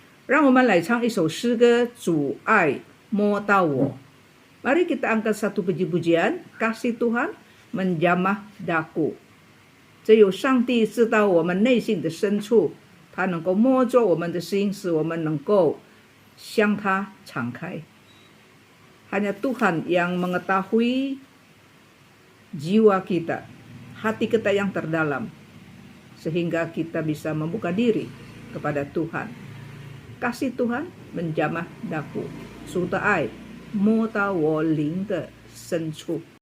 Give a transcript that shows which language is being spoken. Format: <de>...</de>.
<zh>让我们来唱一首诗歌，主爱摸到我。</zh> <id>Mari kita angkat satu puji-pujian, kasih Tuhan menjamah daku。</id> <zh>只有上帝知道我们内心的深处，他能够摸着我们的心，使我们能够向他敞开。</zh> <id>Hanya Tuhan yang mengetahui jiwa kita, hati kita yang terdalam, sehingga kita bisa membuka diri kepada Tuhan. Kasih Tuhan menjamah daku，</id> <zh>主的爱摸到我灵的深处。</zh>